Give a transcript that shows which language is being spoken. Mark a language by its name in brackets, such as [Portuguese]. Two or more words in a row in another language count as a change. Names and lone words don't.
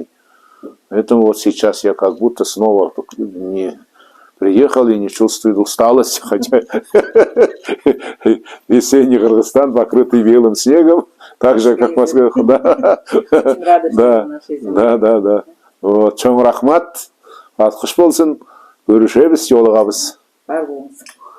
[Russian] Поэтому вот сейчас я как будто снова не приехал и не чувствую усталости, хотя весенний Кыргызстан, покрытый белым снегом, так же, как в Москве. Да. Вот, [Kyrgyz] чоң рахмат, [Kazakh] ат құш болсын, көрішеміз, жолығамыз. Бар болыңыз.